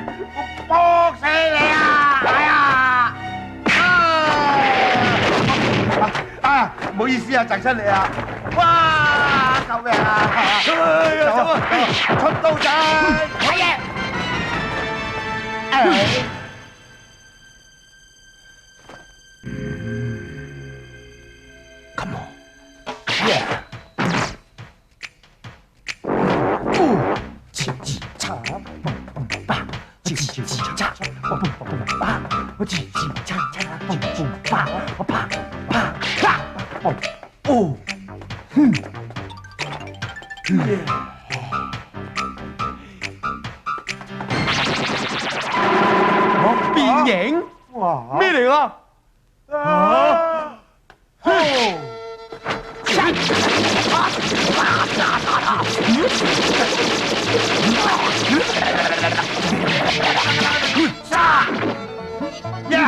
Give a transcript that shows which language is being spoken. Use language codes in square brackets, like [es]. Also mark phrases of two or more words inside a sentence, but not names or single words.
[yue] 我搏死你啊！哎呀！唔好意思啊，窒親你啊！哇！救命啊！走啊！出刀仔！係啊！ [en] Come on. Yeah. 叽叽喳，嘣嘣吧，叽叽喳，嘣嘣吧，我叽叽喳喳，嘣嘣吧，我啪啪啪，嘣哦， [yue] 我變形？哇！咩嚟㗎？呀！